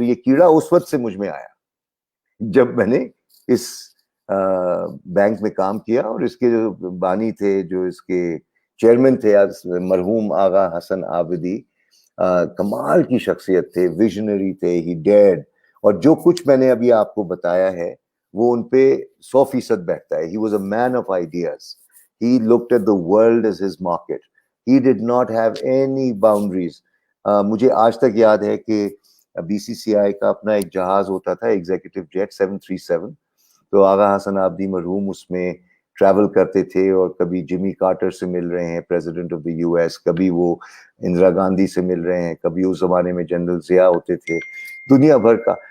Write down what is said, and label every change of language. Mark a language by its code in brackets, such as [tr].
[ur] تو یہ کیڑا اس وقت سے مجھ میں آیا جب میں نے اس بینک میں کام کیا, اور اس کے جو بانی تھے, جو اس کے چیئرمین تھے مرحوم آغا حسن عابدی, کمال کی شخصیت تھے, ویژنری تھے, [en] He did. [ur] اور جو کچھ میں نے ابھی آپ کو بتایا ہے وہ ان پہ 100% بیٹھتا ہے. [en] He was a man of ideas. He looked at the world as his market. He did not have any boundaries. [ur] مجھے آج تک یاد ہے کہ BCCI کا اپنا ایک جہاز ہوتا تھا, ایگزیکٹو جیٹ 737. تو آغا حسن عابدی مرحوم اس میں ٹریول کرتے تھے, اور کبھی جمی کارٹر سے مل رہے ہیں, [en] president of the US, [ur] کبھی وہ اندرا گاندھی سے مل رہے ہیں, کبھی اس زمانے میں جنرل ضیاء ہوتے تھے, دنیا بھر کا.